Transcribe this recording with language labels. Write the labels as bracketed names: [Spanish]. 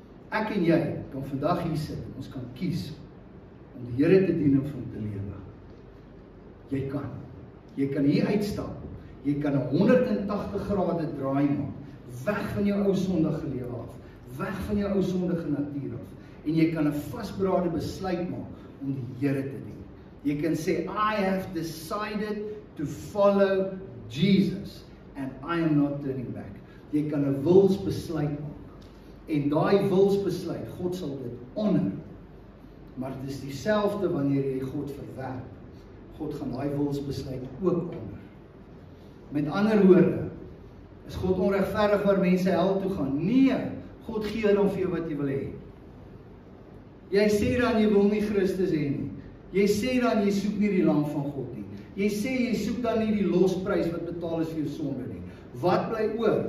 [Afrikaans] Ek en jy kan vandag hier sit, ons kan kies om die Here te dien en vir hom te lewe. Jy kan. Jy kan hier uitstap. Jy kan 'n 180 grade draai maak. Weg van jou ou sondige lewe af. Weg van jou ou sondige natuur af. En jy kan 'n vasberade besluit maak om die Here te dien. Jy kan sê, [English] I have decided to follow Jesus and I am not turning back. [Afrikaans] Jy kan 'n wilsbesluit maak. En daai wilsbesluit, God sal dit honor. Maar dit is dieselfde wanneer jy God verwerp. God gaan daai wilsbesluit ook honor. Met ander woorde, is God onregverdig waar mense hel toe gaan? Nee, God gee dan vir jou wat jy wil hê. Jy sê dan jy wil nie Christus hê nie. Jy sê dan jy soek nie die lam van God nie. Jy sê jy soek dan nie die losprys wat betaal is vir jou sonde nie. Wat bly oor?